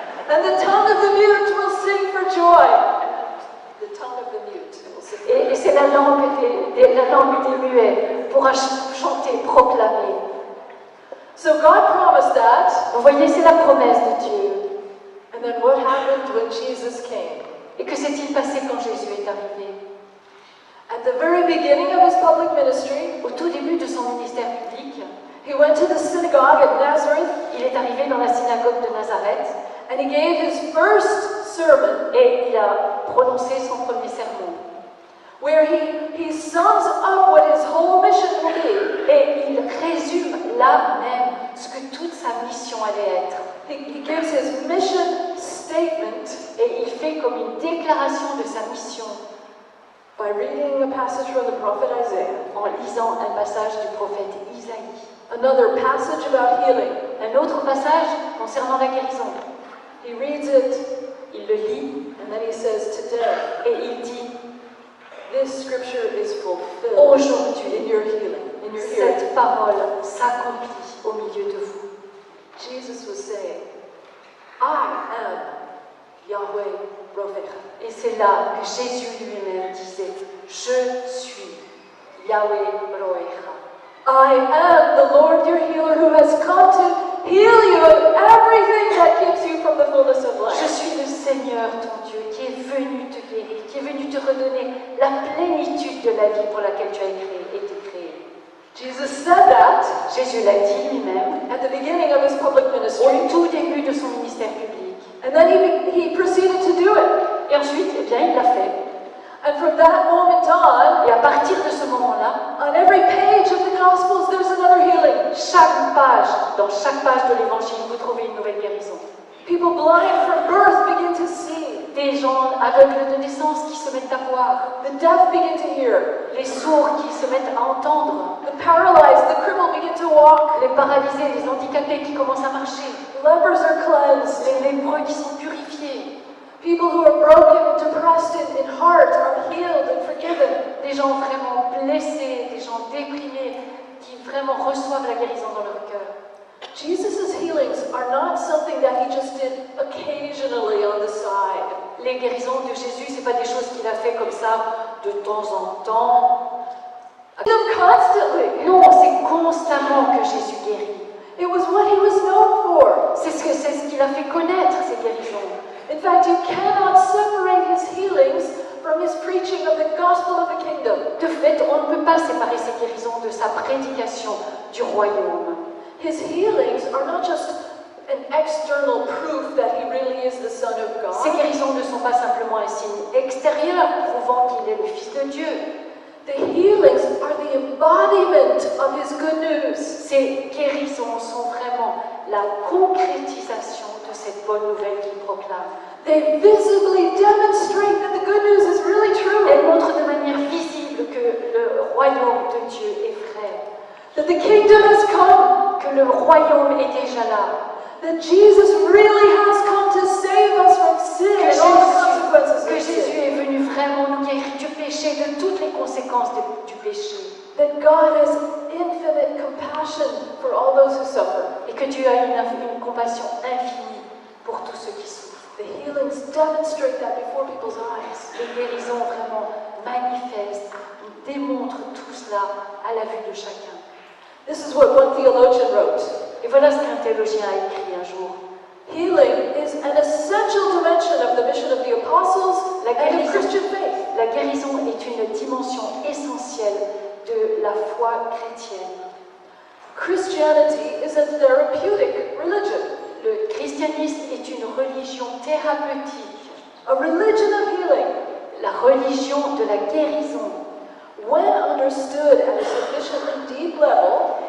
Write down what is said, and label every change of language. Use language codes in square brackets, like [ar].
[en] and the tongue of the mute will sing for joy. The tongue of the mute will sing for joy. [fr] Et c'est la langue des muets pourra chanter, proclamer. [en] So God promised that, [fr] Vous voyez, c'est la promesse de Dieu. [en] and then what happened when Jesus came? [fr] Et que s'est-il passé quand Jésus est arrivé? [en] At the very beginning of his public ministry, [fr] Au tout début de son ministère public, [en] he went to the synagogue at Nazareth, [fr] il est arrivé dans la synagogue de Nazareth [en] and he gave his first sermon, [fr] et il a prononcé son premier sermon. [en] where he sums up what his whole mission will be. [fr] Et il résume là même ce que toute sa mission allait être. [en] He gives his mission statement [fr] Et il fait comme une déclaration de sa mission [en] by reading a passage from the prophet Isaiah, [fr] en lisant un passage du prophète Isaïe. [en] another passage about healing. [fr] Un autre passage concernant la guérison. [en] He reads it, [fr] Il le lit [en] and then he says, today, [fr] et il dit [en] this scripture is fulfilled [fr] aujourd'hui, [en] in your healing, in your hearing. [fr] cette parole s'accomplit au milieu de vous. [en] Jesus was saying, I am Yahweh Rovecha. [fr] Et c'est là que Jésus lui-même disait, je suis Yahweh Roecha. [en] I am the Lord your healer who has come to heal you of everything that keeps you from the fullness of [fr] Je [en] life. [fr] suis le Seigneur ton Dieu qui est venu te guérir, qui est venu te redonner la plénitude de la vie pour laquelle tu as été créé. [en] Jesus said that [fr] Jésus l'a dit lui-même [en] at the beginning of his public ministry, [fr] au tout début de son ministère public. [en] and then he proceeded to do it. [fr] Et ensuite, eh bien, il l'a fait. [en] And from that moment on, [fr] Et à partir de ce moment-là, [en] on every page of the Gospels, there's another healing. [fr] dans chaque page de l'Évangile, vous trouvez une nouvelle guérison. [en] People blind from birth begin to see. [fr] Des gens aveugles de naissance qui se mettent à voir. [en] The deaf begin to hear. [fr] Les sourds qui se mettent à entendre. [en] The paralyzed, the crippled begin to walk. [fr] Les paralysés, les handicapés qui commencent à marcher. [en] Lepers are cleansed. [fr] Les lépreux qui sont purifiés. [en] People who are broken, depressed in heart are healed and forgiven. [fr] Des gens vraiment blessés, des gens déprimés qui vraiment reçoivent la guérison dans leur cœur. [en] Jesus' healings are not something that he just did occasionally on the side. [fr] Les guérisons de Jésus, c'est pas des choses qu'il a fait comme ça de temps en temps. [en] Them constantly. [fr] Non, c'est constamment que Jésus guérit. [en] It was what he was known for. [fr] C'est ce qu'il a fait connaître, ces guérisons. [en] In fact, you cannot separate his healings from his preaching of the gospel of the kingdom. [fr] De fait, on ne peut pas séparer ces guérisons de sa prédication du royaume. [en] His healings are not just an external proof that he really is the Son of [fr] Ces [en] God. [fr] guérisons ne sont pas simplement un signe extérieur prouvant qu'il est le Fils de Dieu. [en] The healings are the embodiment of his good news. [fr] Ces guérisons sont vraiment la concrétisation de cette bonne nouvelle qu'il proclame. [en] They visibly demonstrate that the good news is really true. [fr] Elles montrent de manière visible que le royaume de Dieu est vrai, [en] That the kingdom has come. [fr] que le royaume est déjà là, [en] That Jesus really has come to save us from sin and all the consequences [fr] que [en] of [fr] Jésus [en] sin. [fr] est venu vraiment nous guérir du péché, de toutes les conséquences du péché, [en] That God has infinite compassion for all those who suffer. [fr] et que Dieu a une compassion infinie pour tous ceux qui souffrent. [en] The healings demonstrate that before people's eyes. [fr] Les guérisons vraiment manifestent, démontrent tout cela à la vue de chacun. [en] This is what one theologian wrote. [fr] Et voilà ce qu'un théologien a écrit un jour. [en] Healing is an essential dimension of the mission of the apostles [fr] La [en] and of [fr] guérison, [en] Christian faith. [fr] la guérison est une dimension essentielle de la foi chrétienne. [en] Christianity is a therapeutic religion, [fr] Le christianisme est une religion thérapeutique, [en] a religion of healing. [fr] la religion de la guérison. [en] When understood at a sufficiently deep level,